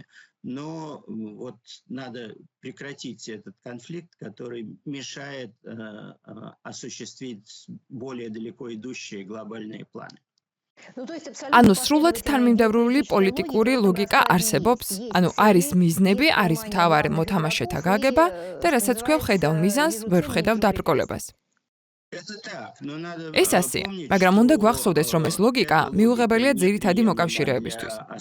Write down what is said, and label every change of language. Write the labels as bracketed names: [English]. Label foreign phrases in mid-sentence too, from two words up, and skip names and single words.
[Russian] Но вот надо прекратить этот конфликт, который мешает осуществить более далеко идущие глобальные планы. [Georgian] ანუ სრულად თანმიმდევრული პოლიტიკური ლოგიკა არსებობს, ანუ არის მიზნები, არის მთავარი მოთამაშეთა გაგება და რასაც ქვევ ხედავ მიზანს, ვერ ვხედავ დაბრკოლებას. ეს ასეა, მაგრამ უნდა გვახსოვდეს, რომ ეს ლოგიკა მიუღებელია ძირითადი მოკავშირეებისთვის.